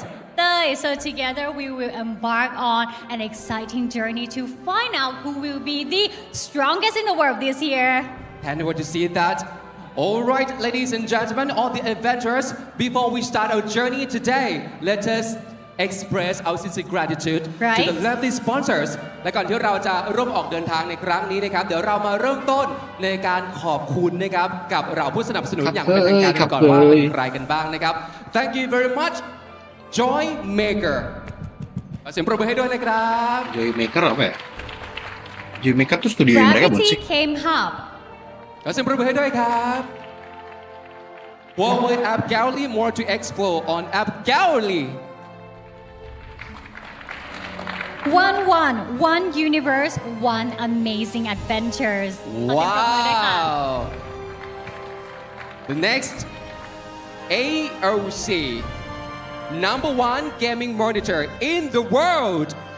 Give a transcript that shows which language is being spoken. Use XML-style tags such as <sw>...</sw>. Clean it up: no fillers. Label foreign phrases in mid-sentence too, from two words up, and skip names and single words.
<en>So together we will embark on an exciting journey to find out who will be the strongest in the world this year. Can't wait to see that. All right, ladies and gentlemen, all the adventurers, before we start our journey today, let us express our sincere gratitude to the lovely sponsors.</en> <th>และก่อนที่เราจะร่วมออกเดินทางในครั้งนี้นะครับ เดี๋ยวเรามาเริ่มต้นในการขอบคุณนะครับกับเราผู้สนับสนุนอย่างเป็นทางการกันก่อนว่าเป็นใครกันบ้างนะครับ</th> <en>Thank you very much, Joy Maker.</en> <th>ขอเสียงปรบมือให้ด้วยนะครับ</th> <id>Joy Maker apa ya? Joy Maker tuh studio mereka bukan Gravity sih? Game Hub.</id> <th>ขอเสียงปรบมือให้ด้วยครับ</th> <en>Huawei App Gallery, more to explore on App Gallery. One universe, one amazing adventures. Wow. The next, AOC, #1 gaming monitor in the world.</en>